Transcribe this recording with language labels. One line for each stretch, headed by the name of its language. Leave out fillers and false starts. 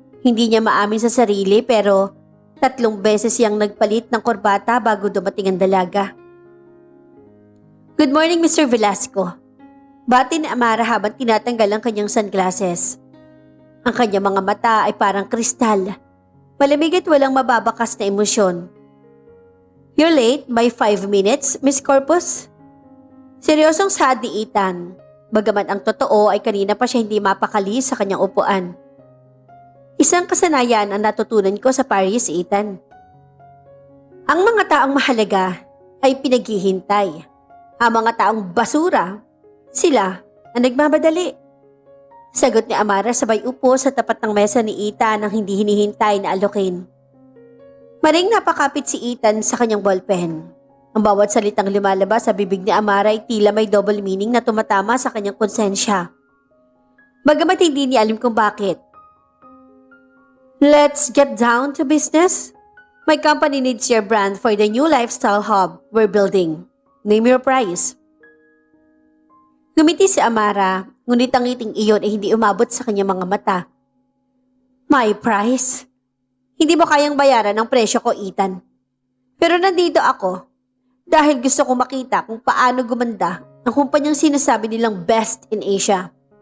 Filipino: Hindi niya maamin sa sarili pero 3 beses siyang nagpalit ng korbata bago dumating ang dalaga.
English: "Good morning, Mr. Velasco."
Filipino: Bati ni Amara habang tinatanggal ang kanyang sunglasses. Ang kanyang mga mata ay parang kristal. Malamig at walang mababakas na emosyon.
English: "You're late by 5 minutes, Miss Corpus?"
Filipino: Seryosong saad ni Ethan. Bagaman ang totoo ay kanina pa siya hindi mapakali sa kanyang upuan. "Isang kasanayan ang natutunan ko sa Paris, Ethan. Ang mga taong mahalaga ay pinaghihintay. Ang mga taong basura, sila ang nagmamadali." Sagot ni Amara sabay upo sa tapat ng mesa ni Ethan nang hindi hinihintay na alokin. Maring napakapit si Ethan sa kanyang ballpen. Ang bawat salitang lumalabas sa bibig ni Amara ay tila may double meaning na tumatama sa kanyang konsensya. Bagamat hindi niya alam kung bakit.
English: "Let's get down to business. My company needs your brand for the new lifestyle hub we're building. Name your price."
Filipino: Ngumiti si Amara, ngunit ang ngiting iyon ay hindi umabot sa kanyang mga mata.
English: "My price?
Filipino: Hindi mo kayang bayaran ang presyo ko, Ethan. Pero nandito ako dahil gusto kong makita kung paano gumanda ang kumpanyang sinasabi nilang
English: best in Asia.